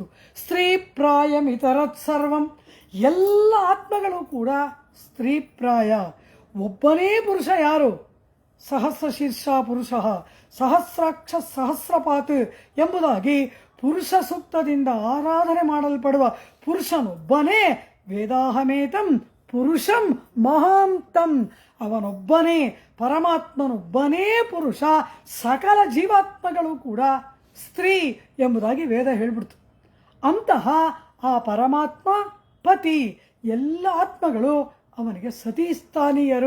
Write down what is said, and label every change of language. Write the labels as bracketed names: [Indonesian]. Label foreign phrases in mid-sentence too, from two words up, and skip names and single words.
[Sanskrit] ಸ್ತ್ರೀ ಪ್ರಾಯಮಿತರತ್ ಸರ್ವಂ, [Kannada] ಎಲ್ಲ ಆತ್ಮಗಳು ಕೂಡ ಸ್ತ್ರೀ ಪ್ರಾಯ. ಒಬ್ಬನೇ ಪುರುಷ ಯಾರು? [Sanskrit] ಸಹಸ್ರ ಶೀರ್ಷ ಪುರುಷ ಸಹಸ್ರಾಕ್ಷ ಸಹಸ್ರಪಾತ್ [Kannada] ಎಂಬುದಾಗಿ ಪುರುಷ ಸೂಕ್ತದಿಂದ ಆರಾಧನೆ ಮಾಡಲ್ಪಡುವ ಪುರುಷನೊಬ್ಬನೇ. [Sanskrit] ವೇದಾಹಮೇತಂ ಪುರುಷಂ ಮಹಾಂತಂ, [Kannada] ಅವನೊಬ್ಬನೇ ಪರಮಾತ್ಮನೊಬ್ಬನೇ ಪುರುಷ. ಸಕಲ ಜೀವಾತ್ಮಗಳು ಕೂಡ ಸ್ತ್ರೀ ಎಂಬುದಾಗಿ ವೇದ ಹೇಳ್ಬಿಡ್ತು. ಅಂತಹ ಆ ಪರಮಾತ್ಮ ಪತಿ, ಎಲ್ಲ ಆತ್ಮಗಳು ಅವನಿಗೆ ಸತೀಸ್ಥಾನೀಯರು.